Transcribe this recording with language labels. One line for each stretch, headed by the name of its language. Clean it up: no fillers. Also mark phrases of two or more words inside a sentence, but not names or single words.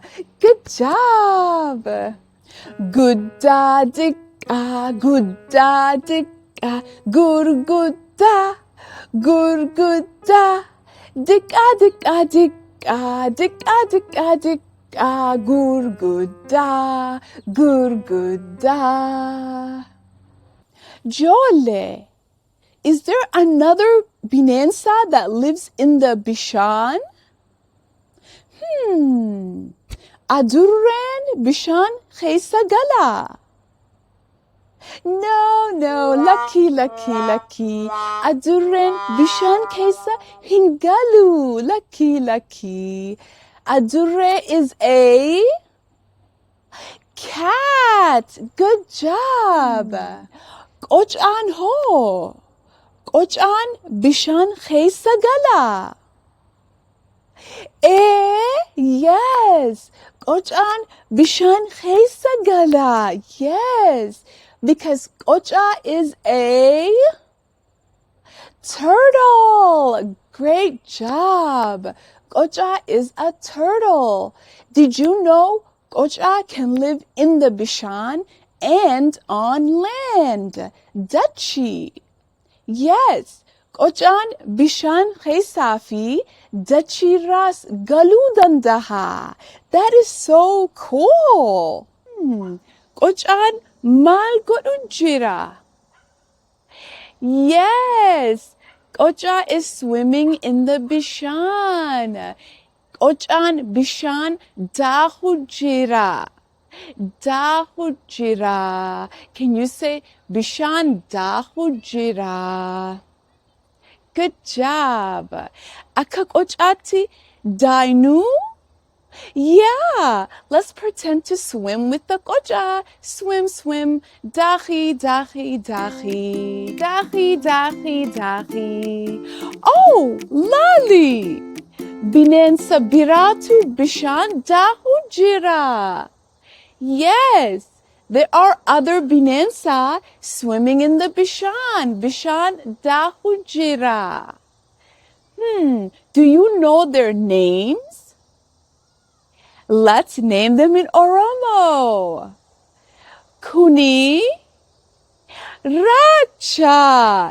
English: Good job.
Oromo: Guddaa diqqaa, guddaa diqqaa, gurguddaa, gurguddaa. Diqqaa diqqaa diqqaa, diqqaa diqqaa diqqaa, gurguddaa, gurguddaa. Jolle,
English: is there another bineensa that lives in the bishaan?
Oromo: Adurreen bishaan keessa gala.
English: No, lucky.
Oromo: Adurreen bishaan keessa hin galu.
English: Lucky. Adurree is a cat. Good job.
Oromo: Qocaan hoo? Qocaan bishaan keessa gala.
English: Yes.
Oromo: Qocaan bishaan keessa gala.
English: Yes. Because qoca is a turtle. Great job. Qoca is a turtle. Did you know qoca can live in the bishan and on land?
Oromo: Dachi. Yes. Qocaan bishan keessa fi dachi ras galuu danda'a.
English: That is so cool.
Oromo: Qocaan maal godhu jira?
English: Yes. Qoca is swimming in the bishan.
Oromo: Qocaan bishan daahu jira. Daahu jira.
English: Can you say
Oromo: bishan daahu jira?
English: Good job.
Oromo: Akka qocaatti daaynu?
English: Yeah, let's pretend to swim with the qoca. Swim.
Oromo: Dahi. Oh, Lali! Bineensa biraatu bishaan daahu jira.
English: Yes, there are other bineensa swimming in the bishan.
Oromo: Bishan daahu jira.
English: Do you know their names? Let's name them in Oromo.
Oromo: Kuni, Racha.